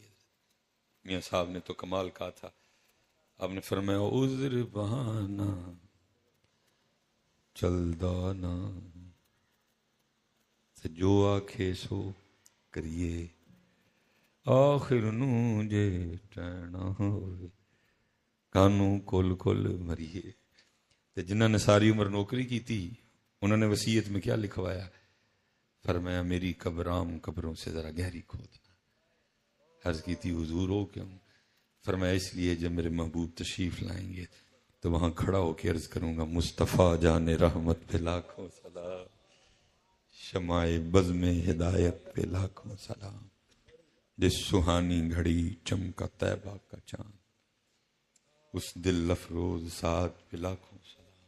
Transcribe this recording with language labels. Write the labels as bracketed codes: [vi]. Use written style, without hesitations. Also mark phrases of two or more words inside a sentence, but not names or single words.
[ur] میاں صاحب نے تو کمال کہا تھا، آپ نے فرمایا [pa] عذر بہانہ چلدا نا تے جو آکھے سو کریے، آخر نو جے ٹہنا ہوئے کانوں کل کل مریے. [ur] تے جنہاں نے ساری عمر نوکری کی تھی انہوں نے وصیت میں کیا لکھوایا؟ فرمایا میری قبر عام قبروں سے ذرا گہری کھودنا. عرض کی تھی حضور ہو کیوں؟ فرمایا اس لیے جب میرے محبوب تشریف لائیں گے تو وہاں کھڑا ہو کے عرض کروں گا مصطفیٰ جان رحمت پہ لاکھوں سلام، شمع بزم ہدایت پہ لاکھوں سلام، جس سہانی گھڑی چمکا طیبہ کا چاند، اس دل افروز ساتھ پہ لاکھوں سلام.